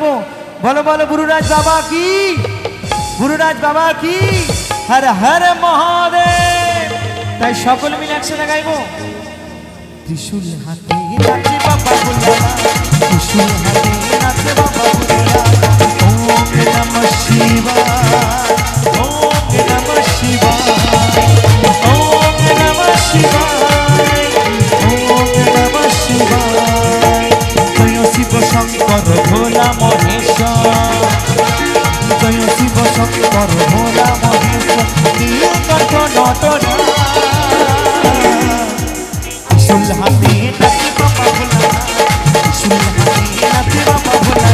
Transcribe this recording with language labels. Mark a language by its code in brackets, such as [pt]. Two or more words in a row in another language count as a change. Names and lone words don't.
[bn] বলো বলো গুরুরাজ বাবা কি, গুরুরাজ বাবা কি, হর হর মহাদেব। তাই সকলে মিলে একসাথে গাইবো। ত্রিশূল হাতে নাচে বাবা ভোলা, ত্রিশূল হাতে নাচে বাবা ভোলা। [sa] ওম নমঃ শিবায়, ওম নমঃ শিবায়, ওম নমঃ শিবায়, ওম নমঃ শিবায়। [bn] জয় শিব শঙ্কর ভোলা মহেশ্বর, জয় শিব শঙ্কর ভোলা মহেশ্বর। নীলকণ্ঠ নটরা ত্রিশূল হাতে নাচে বাবা ভোলা, ত্রিশূল হাতে নাচে বাবা ভোলা,